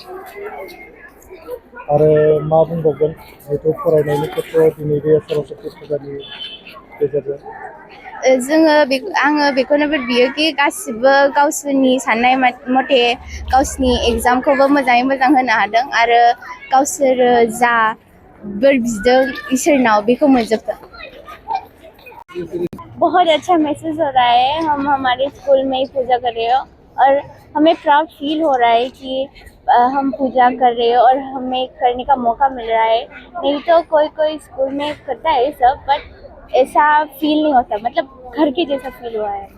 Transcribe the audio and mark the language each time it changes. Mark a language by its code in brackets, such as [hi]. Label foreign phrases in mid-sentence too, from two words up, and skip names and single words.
[brx] आरो मा बुंबावगोन जिहेतु फरायनायनि खेथ्रआव दिनै बे सरस्वती फुजानि गेजेरजों आङो बेखौनो बोर बियोखि गासिबो गावसोरनि साननाय मथे गावसोरनि एग्जामखौबो मोजाङै मोजां होनो हादों आरो गावसोरो जा बोर बिदों इसोरनाव बेखौ मोनजोबथों। [hi] बहुत अच्छा महसूस हो रहा है हम हमारे स्कूल में ही पूजा कर रहे हो और हमें [en] proud feel [hi] हो रहा है कि हम पूजा कर रहे हैं और हमें करने का मौका मिल रहा है नहीं तो कोई स्कूल में करता है सब बट ऐसा फील नहीं होता मतलब घर के जैसा फील हुआ है।